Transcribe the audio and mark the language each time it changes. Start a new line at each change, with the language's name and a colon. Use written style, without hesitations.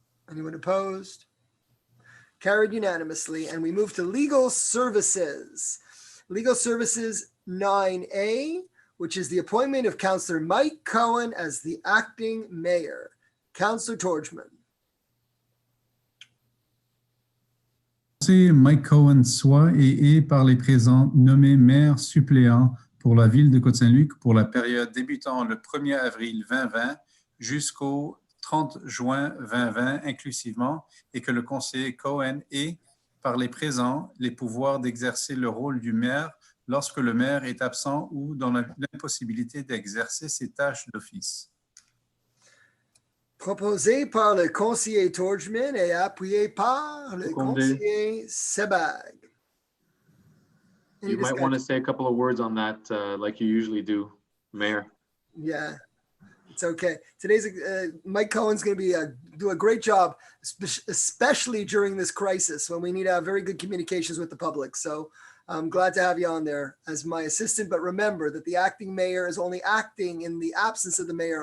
English: Anyone opposed? Carried unanimously. And we move to legal services. Legal services 9A, which is the appointment of Councillor Mike Cohen as the acting mayor. Councillor Torgman.
French: Mike Cohen soit et est par les présents nommé maire suppléant pour la ville de Côte Saint-Luc pour la période débutant le 1er avril 2020 jusqu'au 30 juin 2020 inclusivement et que le conseiller Cohen ait par les présents les pouvoirs d'exercer le rôle du maire lorsque le maire est absent ou dans l'impossibilité d'exercer ses tâches d'office. Proposé par le conseiller Torgman et appuyé par le conseiller Sebag.
English: You might want to say a couple of words on that, like you usually do, Mayor. Yeah, it's okay. Today's Mike Cohen's going to do a great job, especially during this crisis when we need to have very good communications with the public. So I'm glad to have you on there as my assistant. But remember that the acting mayor is only acting in the absence of the mayor.